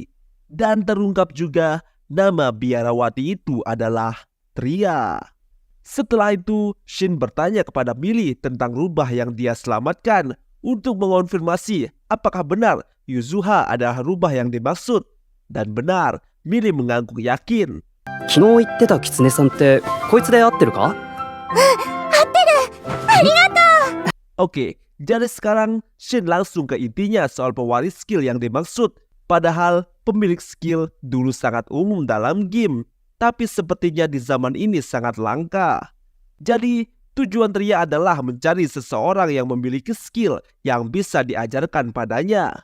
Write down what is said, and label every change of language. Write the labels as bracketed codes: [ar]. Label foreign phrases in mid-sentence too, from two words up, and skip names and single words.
[id] Dan terungkap juga nama biarawati itu adalah Tria. Setelah itu Shin bertanya kepada Millie tentang rubah yang dia selamatkan untuk mengonfirmasi apakah benar Yuzuha adalah rubah yang dimaksud. Dan benar, Millie mengangguk yakin. [ja] 昨日言ってたキツネさんってこいつで合ってるか? [id] Oke, jadi sekarang Shin langsung ke intinya soal pewaris skill yang dimaksud. Padahal pemilik skill dulu sangat umum dalam game, tapi sepertinya di zaman ini sangat langka. Jadi tujuan Tria adalah mencari seseorang yang memiliki skill yang bisa diajarkan padanya.